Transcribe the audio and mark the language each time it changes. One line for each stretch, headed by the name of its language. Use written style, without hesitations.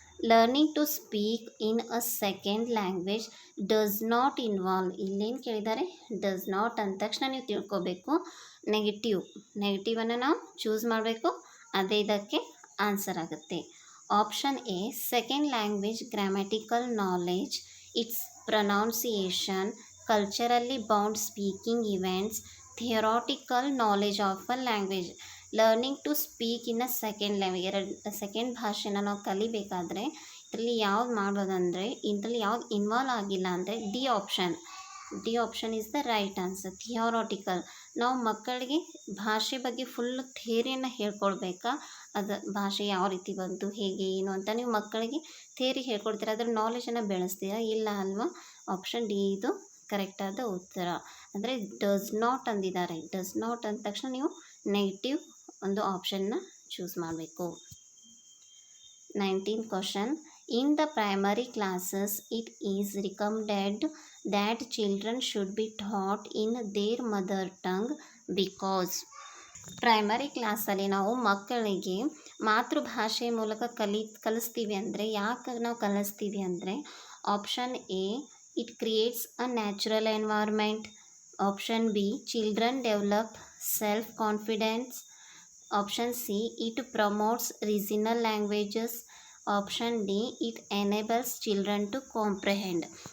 English: Learning to speak in a second language does not involve.
Kannada: ಇಲ್ಲೇನು ಕೇಳಿದ್ದಾರೆ? Does not ಅಂದ ತಕ್ಷಣ ನೀವು ತಿಳ್ಕೊಬೇಕು ನೆಗೆಟಿವನ್ನು ನಾವು ಚೂಸ್ ಮಾಡಬೇಕು, ಅದೇ ಇದಕ್ಕೆ ಆನ್ಸರ್ ಆಗುತ್ತೆ.
English: Option A second language grammatical knowledge, it's pronunciation, culturally bound speaking events, theoretical knowledge of a language. Learning to speak in a second language,
Kannada: second ಭಾಷೆನ ನಾವು ಕಲಿಬೇಕಾದ್ರೆ ಇದರಲ್ಲಿ ಯಾವ್ದು ಮಾಡ್ಬೋದಂದರೆ, ಇದರಲ್ಲಿ ಯಾವ್ದು ಇನ್ವಾಲ್ವ್ ಆಗಿಲ್ಲ ಅಂದರೆ
English: D option is the right answer.
Kannada: Theoretical, ನಾವು ಮಕ್ಕಳಿಗೆ ಭಾಷೆ ಬಗ್ಗೆ ಫುಲ್ ಥಿಯರಿಯನ್ನು ಹೇಳ್ಕೊಡ್ಬೇಕಾ, ಅದು ಭಾಷೆ ಯಾವ ರೀತಿ ಬಂತು, ಹೇಗೆ ಏನು ಅಂತ ನೀವು ಮಕ್ಕಳಿಗೆ ಥಿಯರಿ ಹೇಳ್ಕೊಡ್ತೀರಾ, ಅದರ ನಾಲೆಜನ್ನು ಬೆಳೆಸ್ತೀರಾ? ಇಲ್ಲ ಅಲ್ವಾ? ಆಪ್ಷನ್ ಡಿ ಇದು ಕರೆಕ್ಟಾದ ಉತ್ತರ. ಅಂದರೆ ಡಸ್ ನಾಟ್ ಅಂದಿದ್ದಾರೆ, ಡಸ್ ನಾಟ್ ಅಂದ ತಕ್ಷಣ ನೀವು ನೆಗೆಟಿವ್ ಒಂದು ಆಪ್ಷನ್ನ ಚೂಸ್ ಮಾಡಬೇಕು.
English: 19th question. In the primary classes, it is recommended that children should be taught in their mother tongue because.
Kannada: Primary ಕ್ಲಾಸಲ್ಲಿ ನಾವು ಮಕ್ಕಳಿಗೆ ಮಾತೃಭಾಷೆ ಮೂಲಕ ಕಲಿಸ್ತೀವಿ ಅಂದರೆ,
English: ಯಾಕೆ ನಾವು ಕಲಿಸ್ತೀವಿ ಅಂದರೆ, option A it creates a natural environment, option B children develop self confidence, option C it promotes regional languages, option D it enables children to comprehend.